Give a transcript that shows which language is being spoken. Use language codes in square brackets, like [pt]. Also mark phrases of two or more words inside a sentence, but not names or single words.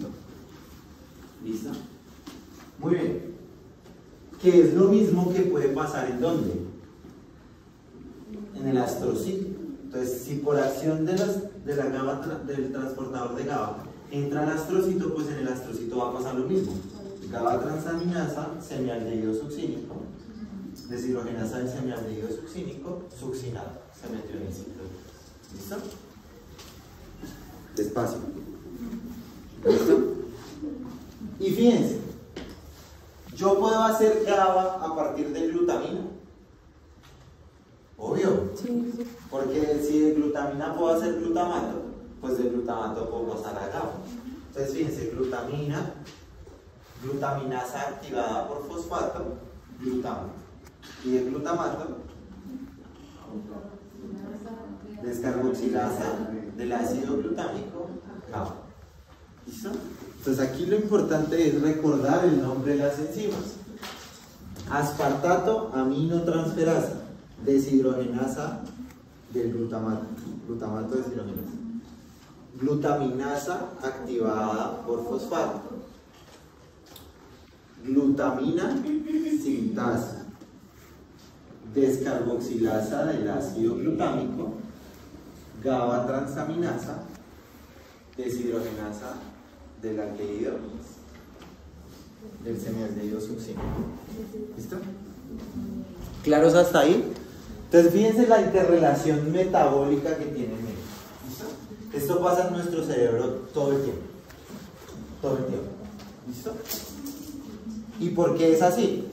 [es] ¿Listo? Muy bien. Que es lo mismo que puede pasar ¿en dónde? En el astrocito. Entonces, si por acción de la GABA, del transportador de GABA, entra al astrocito, pues en el astrocito va a pasar lo mismo. GABA transaminasa, semialdehído succínico, deshidrogenasa del semialdehído succínico, succinato. Se metió en el ciclo. ¿Listo? Despacio. ¿Listo? Y fíjense, yo puedo hacer GABA a partir de glutamina. Obvio. Sí, sí. Porque si de glutamina puedo hacer glutamato, pues de glutamato puedo pasar a GABA. Entonces fíjense, glutaminasa activada por fosfato, glutamato. Y de glutamato, descarboxilasa del ácido glutámico, GABA. ¿Listo? Entonces aquí lo importante es recordar el nombre de las enzimas. Aspartato aminotransferasa, deshidrogenasa del glutamato, glutamato deshidrogenasa. Glutaminasa activada por fosfato. Glutamina sintasa. Descarboxilasa del ácido glutámico. GABA transaminasa. Deshidrogenasa del aldehído del semialdehído succínico. ¿Listo? ¿Claros hasta ahí? Entonces fíjense la interrelación metabólica que tienen ellos. ¿Listo? Esto pasa en nuestro cerebro todo el tiempo. Todo el tiempo. ¿Listo? ¿Y por qué es así?